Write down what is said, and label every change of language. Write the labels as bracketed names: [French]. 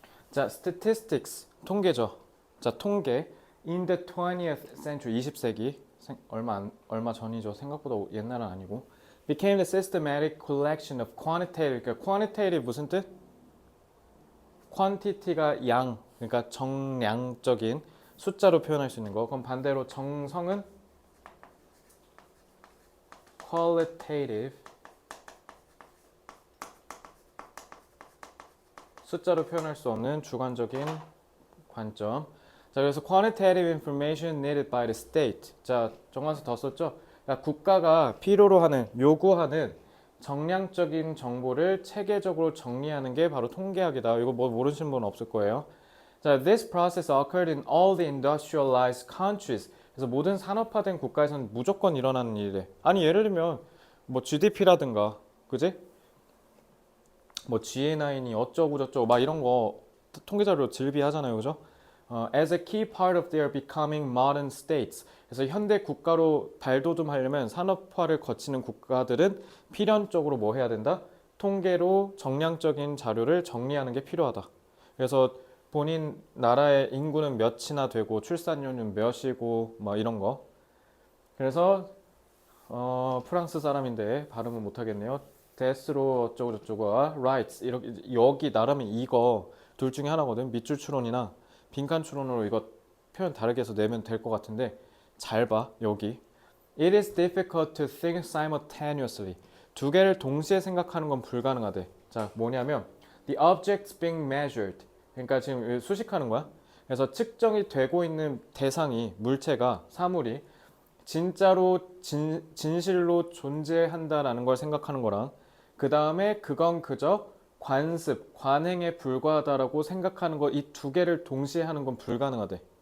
[Korean] 자, statistics 통계죠. 자, 통계 [English] in the 20th century [Korean] 20세기 얼마 전이죠. 생각보다 옛날은 아니고 [English] became the systematic collection of quantitative. [Korean] 그러니까 quantitative 무슨 뜻? quantity가 양, 그러니까 정량적인 숫자로 표현할 수 있는 거. 그럼 반대로 정성은 qualitative 숫자로 표현할 수 없는 주관적인 관점. 자, 그래서 [English] quantitative information needed by the state. [Korean] 자, 정관사 더 썼죠? 그러니까 국가가 필요로 하는, 요구하는 정량적인 정보를 체계적으로 정리하는 게 바로 통계학이다. 이거 뭐 모르시는 분은 없을 거예요. [English] 자, this process occurred in all the industrialized countries. [Korean] 그래서 모든 산업화된 국가에서는 무조건 일어나는 일이래. 아니, 예를 들면 뭐 GDP라든가, 그지? 뭐 GNI니 어쩌고 저쩌고 막 이런 거 통계자료로 질비하잖아요, 그죠? [English] As a key part of their becoming modern states. [Korean] 그래서 현대 국가로 발돋움하려면 산업화를 거치는 국가들은 필연적으로 뭐 해야 된다? 통계로 정량적인 자료를 정리하는 게 필요하다. 그래서 본인 나라의 인구는 몇이나 되고 출산율은 몇이고 뭐 이런 거. 그래서 프랑스 사람인데 발음은 못하겠네요. 데스로 어쩌고 저쩌고와 rights 이렇게 여기 나라면 이거 둘 중에 하나거든. 밑줄 추론이나 빈칸 추론으로 이거 표현 다르게 해서 내면 될 것 같은데 잘 봐. [English] 여기 It is difficult to think simultaneously. [Korean] 두 개를 동시에 생각하는 건 불가능하대. 자, 뭐냐면 [English] the objects being measured. [Korean] 그러니까 지금 수식하는 거야. 그래서 측정이 되고 있는 대상이 물체가 사물이 진짜로 진실로 존재한다라는 걸 생각하는 거랑 그 다음에 그건 그저 관습, 관행에 불과하다라고 생각하는 거 이 두 개를 동시에 하는 건 불가능하대.